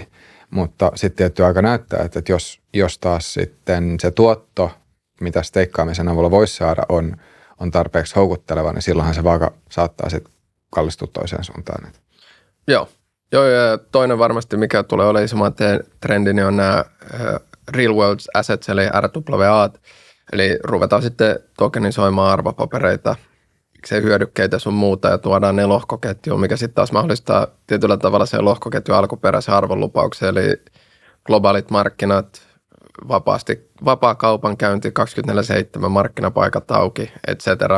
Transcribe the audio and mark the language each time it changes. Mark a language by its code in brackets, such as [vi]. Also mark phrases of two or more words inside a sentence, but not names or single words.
[fi] Mutta sitten tietty aika näyttää, että jos taas sitten se tuotto, mitä steikkaamisen avulla voisi saada, on tarpeeksi houkutteleva, niin silloinhan se vaaka saattaa sitten kallistua toiseen suuntaan. Joo, ja toinen varmasti, mikä tulee olemaan isomman trendi, niin on nämä [en] real world assets, [fi] eli RWA, eli ruvetaan sitten tokenisoimaan arvopapereita, miksei hyödykkeitä sun muuta, ja tuodaan ne lohkoketjuun, mikä sitten taas mahdollistaa tietyllä tavalla sen lohkoketjun alkuperäisen arvonlupauksen, eli globaalit markkinat, vapaa kaupankäynti, 24/7 markkinapaikat auki, [la] et cetera.